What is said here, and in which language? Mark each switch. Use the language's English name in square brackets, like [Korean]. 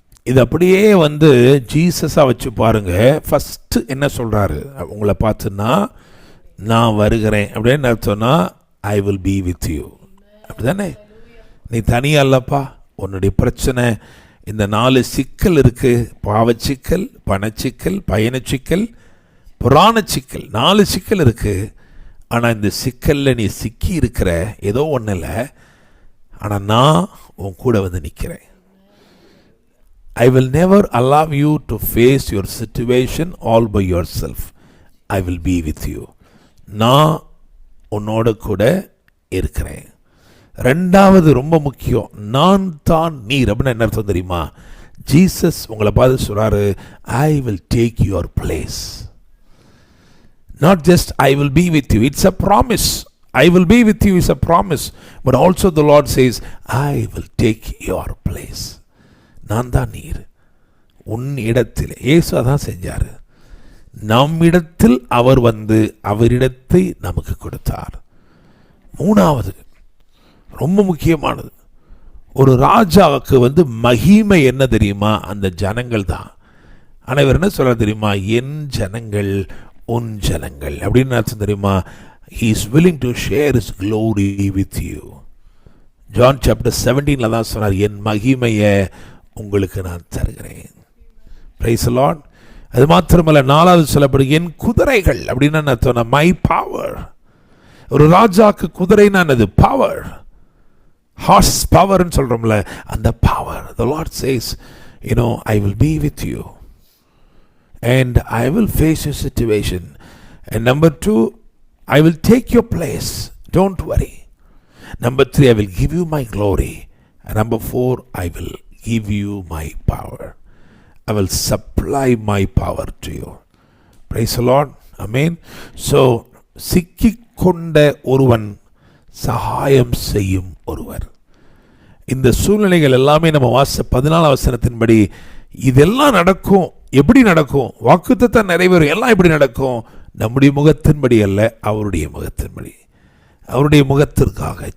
[Tamil] இது அப்படியே வந்து ஜீசஸா வச்சு பாருங்க. ஃபர்ஸ்ட் என்ன சொல்றாரு உங்களை பார்த்துன்னா, நான் வருகிறேன் அப்படின்னு அர்த்தம்னா [English] I will be with you. [Tamil] அப்படிதானே? நீ தனியா இல்லப்பா. உன்னுடைய பிரச்சனை இந்த 4 சிக்கல் இருக்கு. பாவச்சிக்கல், பணச்சிக்கல், பயணச்சிக்கல், புராண சிக்கல். 4 சிக்கல் இருக்கு. ஆனால் இந்த சிக்கலில் நீ சிக்கி இருக்கிற ஏதோ ஒன்றும் இல்லை. ஆனால் நான் உன் கூட வந்து நிற்கிறேன். [English] I will never allow you to face your situation all by yourself. I will be with you. [Tamil] நான் உன்னோட கூட இருக்கிறேன். 2வது ரொம்ப முக்கியம், நான் தான் நீர். அப்படின்னா என்ன அர்த்தம் தெரியுமா? ஜீசஸ் உங்களை பார்த்து சொல்றாரு, [English] I will take your place. Not just I will be with you, it's a promise. I will be with you is a promise. But also the Lord says, I will take your place. [Tamil] நான் தான் நீர், உன் இடத்தில். இயேசு அதான் செஞ்சார். நம்மிடத்தில் அவர் வந்து அவரிடத்தை நமக்கு கொடுத்தார். மூணாவது ரொம்ப முக்கியமானது, ஒரு ராஜாவுக்கு வந்து மகிமை என்ன தெரியுமா? அந்த ஜனங்கள் தான். ஆனால் இவர் என்ன சொல்ல தெரியுமா? என் ஜனங்கள் உன் ஜனங்கள் அப்படின்னு அர்த்தம் தெரியுமா? [English] He is willing to share his glory with you. [Tamil] John chapter 17 தான் சொன்னார், என் மகிமையை உங்களுக்கு நான் தருகிறேன். [English] Praise the Lord. [Tamil] அது மாத்திரமல்ல, நாலாவது சொல்லப்படும் என் குதிரைகள் அப்படின்னு அர்த்தம், [English] My power. [Tamil] ஒரு ராஜாக்கு குதிரைனா என்னது? பவர், ஹார்ஸ் பவர்ன்னு சொல்றோம்ல, அந்த power. [English] The Lord says, I will be with you and I will face your situation. And number 2, I will take your place. Don't worry. Number 3, I will give you my glory. And number 4, I will give you my power. I will supply my power to you. Praise the Lord. Amen. [Tamil] So, சிக்கிக்கொண்ட ஒருவன் சகாயம் செய்யும் ஒருவர். இந்த சூழ்நிலைகள் எல்லாமே நம்ம 14 வசனத்தின்படி இதெல்லாம் நடக்கும். எப்படி நடக்கும்? வாக்குத்தத்தம் நிறைவேறும். எல்லாம் எப்படி நடக்கும்? நம்முடைய முகத்தின்படி அல்ல, அவருடைய முகத்தின்படி, அவருடைய முகத்திற்காக.